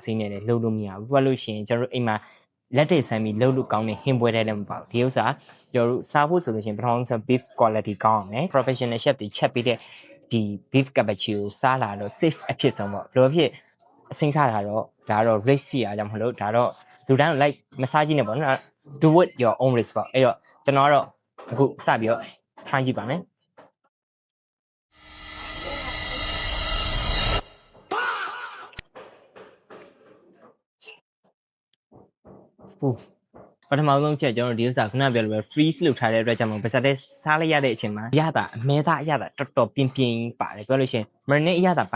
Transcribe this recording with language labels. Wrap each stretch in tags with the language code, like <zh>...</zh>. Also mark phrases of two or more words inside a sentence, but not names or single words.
<my>စိမ်းနဲ့လည်းလှုပ်လို့မရဘူးပြောလို့ရှိရင်ကျွန်တော်အိမ်မှာလက်တွေဆမ်းပြီးလှုပ်လို့ကောင်းတဲ့ဟင်းပွဲတွေလည်းမပေါ့ဒီဥစ္စာကျွန်တော်စားဖို့ဆိုလို့ရှိရင်ပထမဆုံး</my> <en>beef quality</en> <my>ကောင်းအောင်မယ်</my> <en>professional chef</en> <my>တွေချက်ပြီးတဲ့ဒီ</my> <en>beef cappuccino</en> <my>စားလာတော့ safe အဖြစ်ဆုံးပေါ့ဘယ်လိုဖြစ်အစိမ်းစားတာတော့ဒါတော့ risk စီအားကြောင့်မလို့ဒါတော့လူတိုင်း like မစားကြည့်နဲ့ပေါ့နော်</my> <en>do it your own risk</en> <my>ပေါ့အဲ့တော့ကျွန်တော်ကတော့အခုစပြီးတော့ try ကြည့်ပါမယ် ဟုတ်ပထမဆုံးချက်ကျွန်တော်ဒီဥစ္စာခုနပြောလို့ပဲ freeze လုပ်ထားတဲ့အတွက်ကြောင့်ပါစတဲ့စားလိုက်ရတဲ့အချိန်မှာအရသာအမဲသားအရသာတော်တော်ပြင်းပြင်းပါတယ်ပြောလို့ရှိရင် marinade အရသာ</my>